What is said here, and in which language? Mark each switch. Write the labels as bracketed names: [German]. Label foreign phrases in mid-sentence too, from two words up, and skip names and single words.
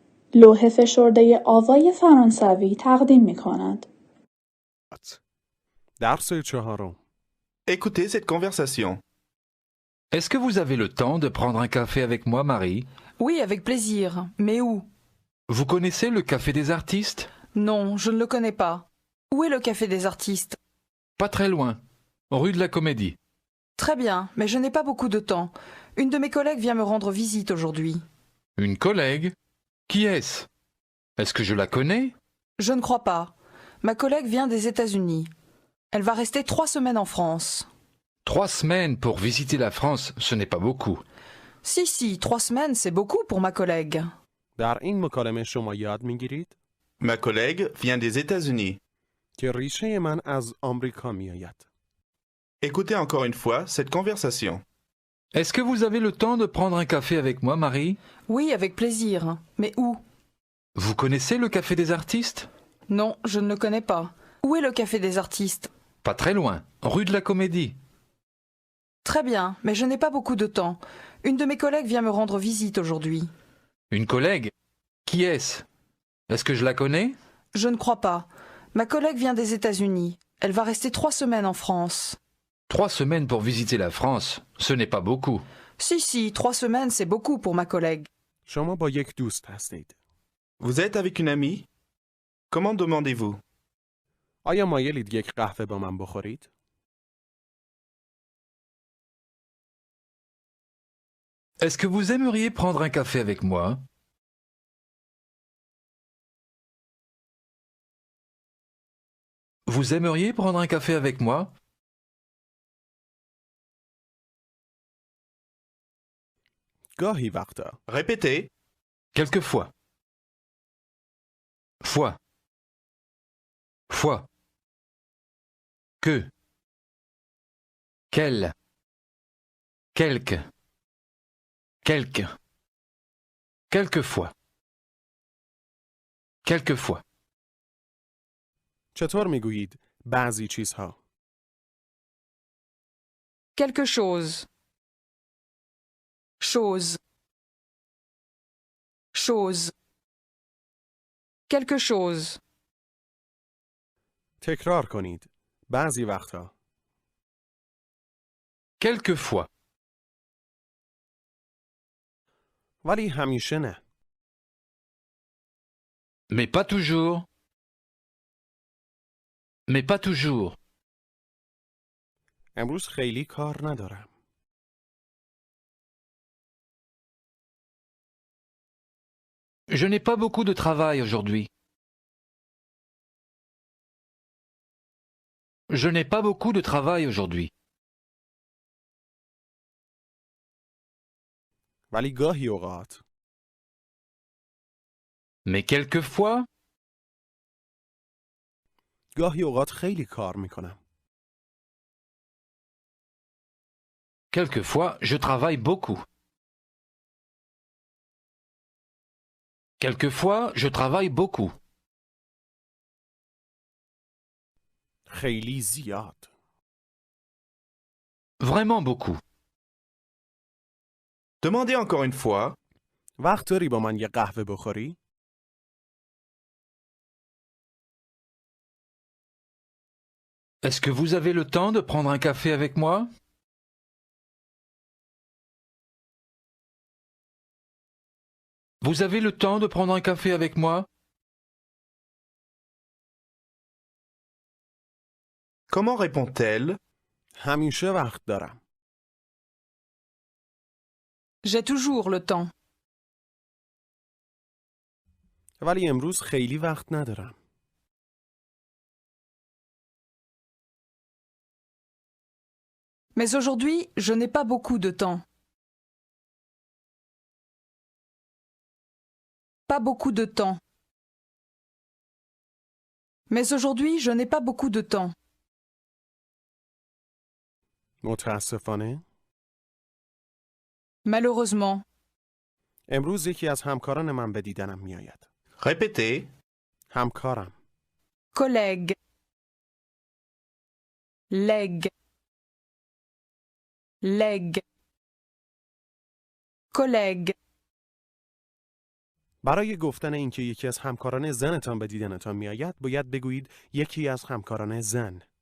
[Persian] لوح فشرده آوای فرانسوی تقدیم می‌کند. درس چهارم. [French] Écoutez cette conversation. Est-ce que vous avez le temps de prendre un café avec moi, Marie? Oui, avec plaisir. Mais où? Vous connaissez le Café des Artistes? Non, je ne le connais pas. Où est le Café des Artistes? Pas très loin, rue de la Comédie. Très bien, mais je n'ai pas beaucoup de temps. Une de mes collègues vient me rendre visite aujourd'hui. Une collègue? Qui est-ce? Est-ce que je la connais? Je ne crois pas. Ma collègue vient des États-Unis. Elle va rester 3 semaines en France. 3 semaines pour visiter la France, ce n'est pas beaucoup. Si, 3 semaines, c'est beaucoup pour ma collègue. [Persian] در این مکالمه شما یاد میگیرید [French] Ma collègue vient des États-Unis. [Persian] که ریشه من از آمریکا میآید. [French] Écoutez encore une fois cette conversation. Est-ce que vous avez le temps de prendre un café avec moi, Marie? Oui, avec plaisir. Mais où? Vous connaissez le Café des Artistes? Non, je ne le connais pas. Où est le Café des Artistes? Pas très loin, rue de la Comédie. Très bien, mais je n'ai pas beaucoup de temps. Une de mes collègues vient me rendre visite aujourd'hui. Une collègue? Qui est-ce? Est-ce que je la connais? Je ne crois pas. Ma collègue vient des États-Unis. Elle va rester 3 semaines en France. 3 semaines pour visiter la France, ce n'est pas beaucoup. Si, 3 semaines, c'est beaucoup pour ma collègue. [Persian] شما با یک دوست هستید. [French] Vous êtes avec une amie? Comment demandez-vous? [Persian] آیا مایلید یک قهوه با من بخورید؟ [French] Est-ce que vous aimeriez prendre un café avec moi? Vous aimeriez prendre un café avec moi? [Persian] گاهی وقتا. [French] Répétez. Quelquefois. Fois. Fois. Que. Quel. Quelque. Quelque. Quelquefois. Quelquefois. [Persian] چطور میگویید بعضی چیزها؟ [French] Quelque chose. Chose. Chose. Quelque chose. [Persian] تکرار کنید. بعضی وقتا. [French] Quelquefois. [Persian] ولی همیشه نه. [French] Mais pas toujours. Mais pas toujours. [Persian] امروز خیلی کار ندارم. [French] Je n'ai pas beaucoup de travail aujourd'hui. Je n'ai pas beaucoup de travail aujourd'hui. [Persian] ولی گاهی اوقات. [French] Mais quelquefois, [Persian] گاهی اوقات خیلی کار میکنم. [French] quelquefois, je travaille beaucoup. Quelquefois, je travaille beaucoup. [Persian] خیلی زیاد. [French] Vraiment beaucoup. Demandez encore une fois. [Persian] وقت داری با من یه قهوه بخوری؟ [French] Est-ce que vous avez le temps de prendre un café avec moi? Vous avez le temps de prendre un café avec moi? Comment répond-elle? [Persian] همیشه وقت دارم. [French] J'ai toujours le temps. [Persian] ولی امروز خیلی وقت ندارم. [French] Mais aujourd'hui, je n'ai pas beaucoup de temps. Pas beaucoup de temps. Mais aujourd'hui, je n'ai pas beaucoup de temps. [Persian] متاسفانه [French] Malheureusement. [Persian] امروز یکی از همکاران من به دیدنم میآید. [French] Répétez. [Persian] همکارم. [French] Collègue. Legs. Legs. Collègue. [Persian] برای گفتن اینکه یکی از همکاران زنتان به دیدنتان میآید، باید بگویید یکی از همکاران زن.